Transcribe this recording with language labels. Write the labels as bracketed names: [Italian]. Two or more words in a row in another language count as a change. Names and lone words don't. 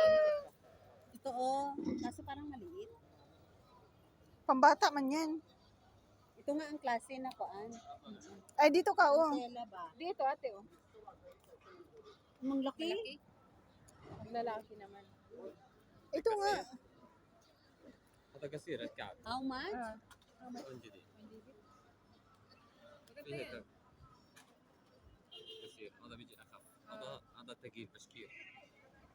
[Filipino] Ito oh. Kaso parang maliit. Pambata man yan. Ito nga ang klase na koan. Ay, dito ka oh. Tela ba? Dito, ate, oh. Ang laki. Malaki. Ang lalaki naman. Ito nga. [Arabic] هذا قصير الكعب [English] How much? [Arabic] لون جديد فيه كم قصير هذا بيجي اخف هذا ثقيل بشكير